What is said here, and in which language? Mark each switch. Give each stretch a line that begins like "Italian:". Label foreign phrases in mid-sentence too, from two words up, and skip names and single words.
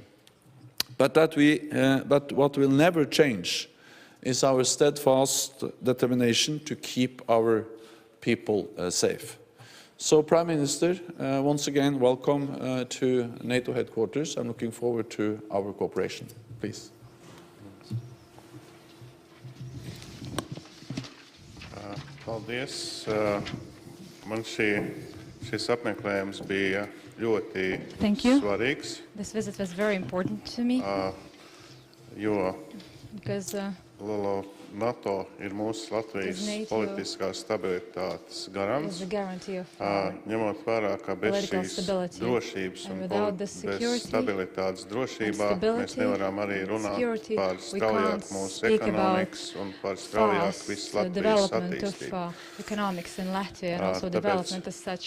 English: But what will never change is our steadfast determination to keep our people safe. So, Prime Minister, once again, welcome to NATO headquarters. I'm looking forward to our cooperation. Please.
Latvian: Paldies. Man šis apmeklējums bija ļoti svarīgs.
English: This visit was very important to me. Because
Latvian: NATO ir mūsu Latvijas politiskās stabilitātes garants. Ņemot vērā, ka bez šīs drošības un bez stabilitātes drošībā mēs nevaram arī runāt par straujāku mūsu ekonomikas un par straujāku visu Latvijas attīstību.